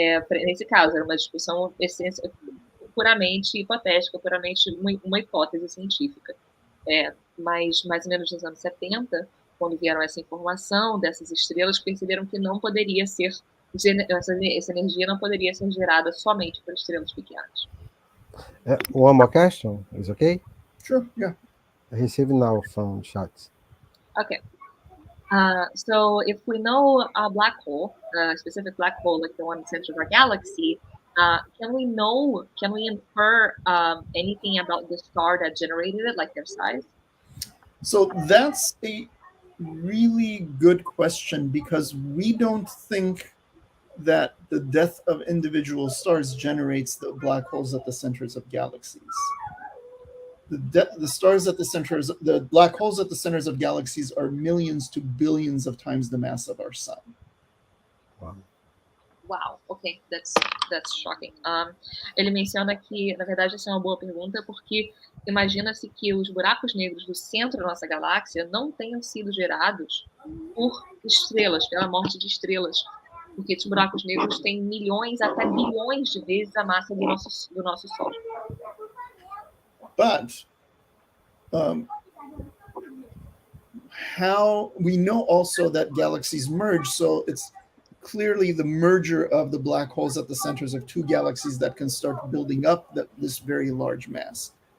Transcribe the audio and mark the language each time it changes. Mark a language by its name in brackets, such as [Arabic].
[Portuguese] Nesse caso, era uma discussão puramente hipotética, puramente uma hipótese científica. Mas mais ou menos nos anos 70, quando vieram essa informação dessas estrelas, perceberam que não poderia ser, essa energia não poderia ser gerada somente por estrelas pequenas. [English] One more question, is okay? Sure, yeah. I receive now from chat. Okay. So if we know a black hole, a specific black hole like the one in the center of our galaxy, can we infer anything about the star that generated it, like their size? So that's a really good question, because we don't think that the death of individual stars generates the black holes at the centers of galaxies. The stars at the centers, the black holes at the centers of galaxies are millions to billions of times the mass of our sun. Wow, okay, that's shocking. [Portuguese] Ele menciona que, na verdade, essa é uma boa pergunta, porque imagina-se que os buracos negros do centro da nossa galáxia não tenham sido gerados por estrelas, pela morte de estrelas, porque esses buracos negros têm milhões até bilhões de vezes a massa do nosso Sol. [English] But how we know also that galaxies merge, so it's clearly the merger of the black holes at the centers of two galaxies that can start building up this very large mass.